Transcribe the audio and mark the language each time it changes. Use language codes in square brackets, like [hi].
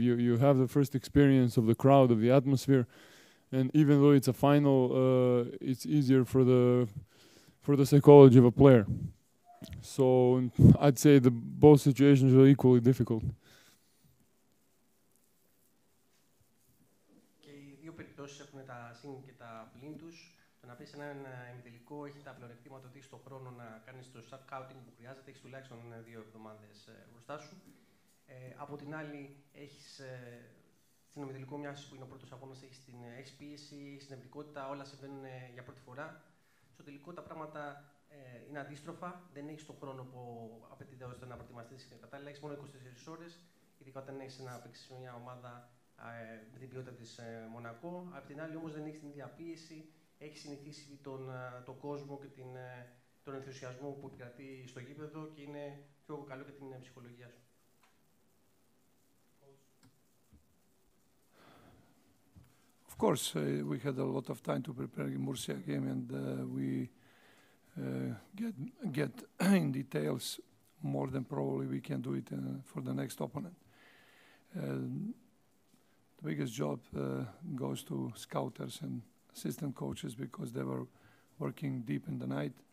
[en] You have the first experience of the crowd, of the atmosphere. And even though it's a final, it's easier for the psychology of a player. So I'd say both situations are equally difficult. [el] Και οι δύο περιπτώσεις έχουν τα συν και τα πλήν τους. Το να πεις έναν ημιτελικό έχει τα πλεονεκτήματα ότι έχεις τον χρόνο να κάνεις το scouting που χρειάζεται, έχεις τουλάχιστον 2 εβδομάδες μπροστά σου. Από την άλλη, έχεις στην ημιτελικό μια που είναι ο πρώτος αγώνας, έχεις πίεση, έχεις νευρικότητα, όλα συμβαίνουν για πρώτη φορά. Στο τελικό τα πράγματα είναι αντίστροφα, δεν έχεις τον χρόνο που απαιτείται ώστε να προετοιμαστείς κατάλληλα, έχεις μόνο 24 ώρες, ειδικά όταν έχεις να παίξεις μια ομάδα με την ποιότητα της Μονακό. Απ' την άλλη όμως δεν έχεις την ίδια πίεση, έχεις συνηθίσει τον κόσμο και τον ενθουσιασμό που επικρατεί στο γήπεδο και είναι πιο καλό για την ψυχολογία σου. [en] Of course, we had a lot of time to prepare the Murcia game, and we get in details more than probably we can do it for the next opponent. The biggest job goes to scouters and assistant coaches because they were working deep in the night.